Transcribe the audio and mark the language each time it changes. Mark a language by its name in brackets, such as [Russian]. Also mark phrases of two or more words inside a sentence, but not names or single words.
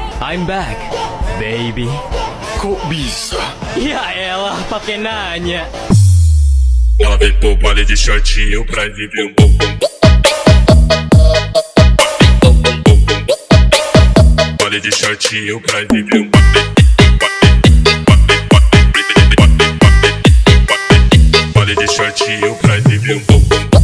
[English] I'm back, baby. [Indonesian] Kok bisa? Ya elah, pakai nanya. [Portuguese] Ela vem pro baile de shortinho pra viver um bumbum. Baile de shortinho pra viver um baile de shortinho pra viver um bumbum.